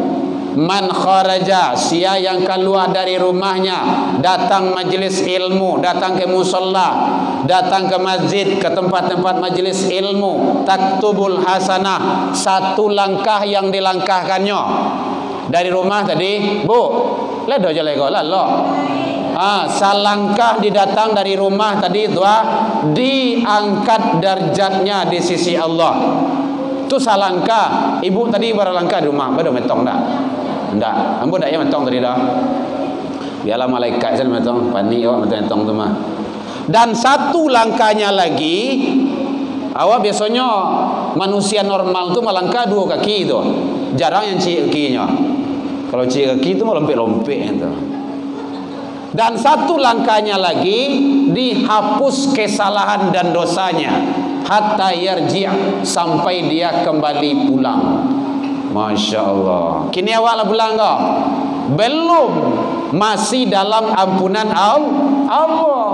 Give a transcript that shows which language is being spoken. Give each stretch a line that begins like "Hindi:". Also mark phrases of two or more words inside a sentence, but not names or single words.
Arabic: من خرج,
Indonesian: sia yang keluar dari rumahnya, datang majelis ilmu, datang ke musola, datang ke masjid, ke tempat-tempat majelis ilmu,
Arabic: تكتب الحسنة,
Indonesian: satu langkah yang dilangkahkannya.
Minangkabau: Dari rumah tadi, Bu, ledo je lego lalo. Salangkah didatang dari rumah tadi itu diangkat derajatnya di sisi Allah. Tu salangkah.
Indonesian: Ibu tadi berapa langkah di rumah?
Minangkabau: Baru metong dah. Ndak, ambo ndak ya metong tadi dah. Biarlah malaikat saja metong, panik awak metong tu mah. Dan satu langkahnya lagi, awak biasanya manusia normal tu melangkah dua kaki tu. Jarang yang cik kakinya. Kalau cik kaki tu mau lompek-lompek tu.
Indonesian: Dan satu langkahnya lagi dihapus kesalahan dan dosanya
Arabic: حتى يرجع'
Indonesian: sampai dia kembali pulang.
Arabic: ما شاء الله.
Minangkabau: Kini awak lah pulang kau?
Indonesian: Belum. Masih dalam ampunan Allah.